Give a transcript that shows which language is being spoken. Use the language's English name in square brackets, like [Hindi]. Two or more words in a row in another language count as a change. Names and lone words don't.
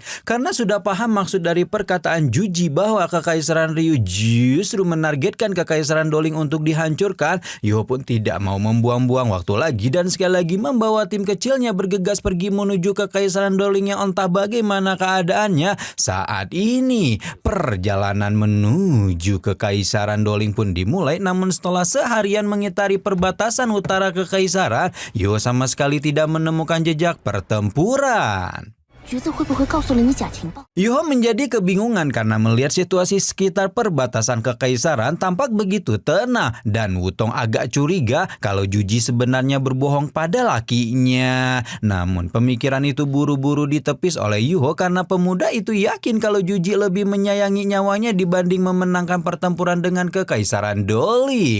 [Indonesian] Karena sudah paham maksud dari perkataan Yuji bahwa Kekaisaran Ryu justru menargetkan Kekaisaran Doling untuk dihancurkan, Yuho pun tidak mau membuang-buang waktu lagi dan sekali lagi membawa tim kecilnya bergegas pergi menuju Kekaisaran Doling yang entah bagaimana keadaannya saat ini. Perjalanan menuju Kekaisaran Doling pun dimulai, namun setelah seharian mengitari perbatasan utara Kekaisaran, Yuho sama sekali tidak menemukan jejak pertempuran. [Chinese] 橘子会不会告诉了你假情报？ [Indonesian] Yuho menjadi kebingungan karena melihat situasi sekitar perbatasan kekaisaran tampak begitu tenang dan Wutong agak curiga kalau Juji sebenarnya berbohong pada lakinya. Namun pemikiran itu buru-buru ditepis oleh Yuho karena pemuda itu yakin kalau Juji lebih menyayangi nyawanya dibanding memenangkan pertempuran dengan kekaisaran Doli.